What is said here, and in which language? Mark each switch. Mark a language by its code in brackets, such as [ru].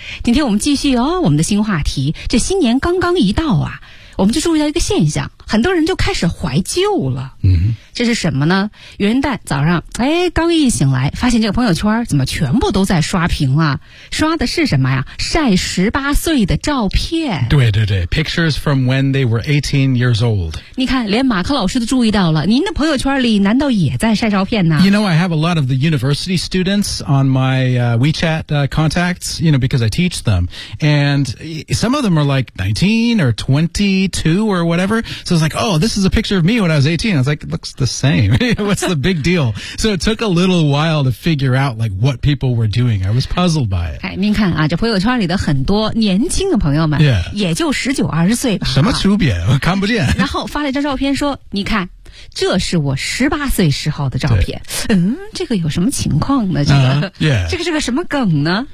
[zh] 今天我们继续哦，我们的新话题，这新年刚刚一到啊，我们就注意到一个现象，很多人就开始怀旧了、 mm-hmm. 这是什么呢？元旦早上刚一醒来，发现这个朋友圈怎么全部都在刷屏啊，刷的是什么呀？晒18岁的照片。对对对， [en] Pictures from when they were 18 years old。 [zh] 你看连马克老师都注意到了，您的朋友圈里难道也在晒照片呢？ [en] You know, I have a lot of the university students on my WeChat contacts, you know, because I teach them, and some of them are like 19 or 22 or whatever, so it's like, oh, this is a picture of me when I was 18. I was like, it looks the same. What's the big deal? So it took a little while to figure out like what people were doing. I was puzzled by it. [zh] 哎，您看啊，这朋友圈里的很多年轻的朋友们，也就19、20岁吧。什么区别？我看不见。然后发了一张照片说，你看。这是我18岁时候的照片。这个有什么情况呢？这个、这个是个什么梗呢？